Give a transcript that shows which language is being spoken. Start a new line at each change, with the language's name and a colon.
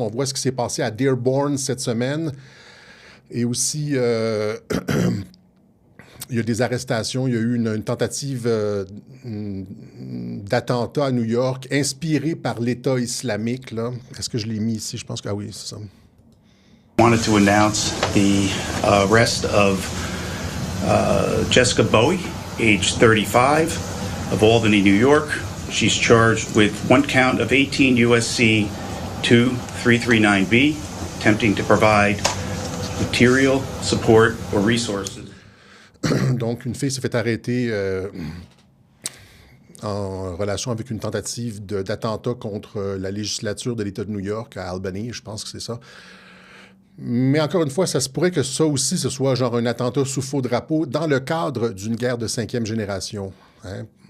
French: On voit ce qui s'est passé à Dearborn cette semaine. Et aussi, il y a des arrestations. Il y a eu une tentative d'attentat à New York inspirée par l'État islamique, là. Est-ce que je l'ai mis ici? Je pense que oui, c'est ça.
English: I wanted to announce the arrest of Jessica Bowie, age 35. Of Albany, New York. She's charged with 1 count of 18 U.S.C. 2339B, attempting to provide material support or resources.
French: Donc, une fille s'est fait arrêter en relation avec une tentative d'attentat contre la législature de l'État de New York à Albany, je pense que c'est ça. Mais encore une fois, ça se pourrait que ça aussi, ce soit genre un attentat sous faux drapeau dans le cadre d'une guerre de 5e génération. Hein?